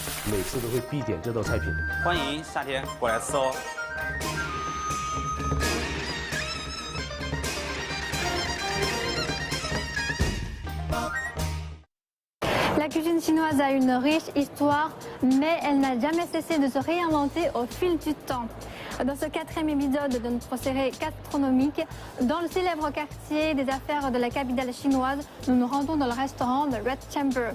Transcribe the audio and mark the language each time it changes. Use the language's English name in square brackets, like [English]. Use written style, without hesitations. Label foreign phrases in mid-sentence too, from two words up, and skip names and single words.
[Chinese] 每次都会必点这道菜品。欢迎夏天过来吃哦。 [French] La cuisine chinoise a une riche histoire, mais elle n'a jamais cessé de se réinventer au fil du temps. Dans ce quatrième épisode de notre série gastronomique, dans le célèbre quartier des affaires de la capitale chinoise, nous nous rendons dans le restaurant The Red Chamber.